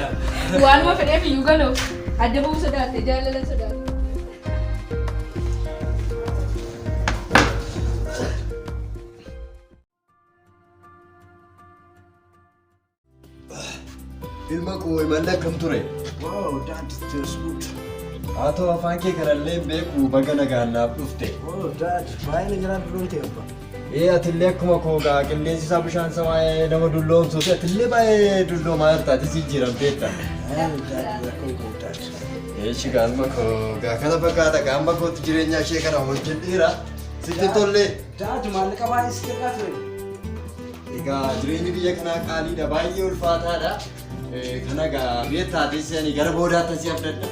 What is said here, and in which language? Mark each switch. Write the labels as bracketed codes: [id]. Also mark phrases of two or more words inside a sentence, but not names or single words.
[om] Waanuma fedheef iyyuu galoo adda ba'uu sodaatte jaalala sodaatte. Ilma koo imalli akkam ture? [en] Wow, that tastes good. [om] Haa ta'u afaan kee kanallee beeku baga nagaannaaf dhufte. Oh, Dad, baay'ee jiraan dulloo ta'e abba. Atillee akkuma koo gaa qilleensi isaa bishaan samaa'ee nama dulloomsuuti atillee baay'ee dulloomaa jirtaati jijjiiramteetta. [en] Dad, welcome to Dad. [om] Eeshi gaanuma koo gaa kana fakkaata gaanuma kootti jireenya ishee kana hojjedheera sitti tollee. Dad, maallaqa baay'ee si kennaa ture. Egaa jireenyi biyya kanaa qaaliidha baay'ee ulfaataadha. Kana gaa biyya taates ani gara boodaatti asii abdadha.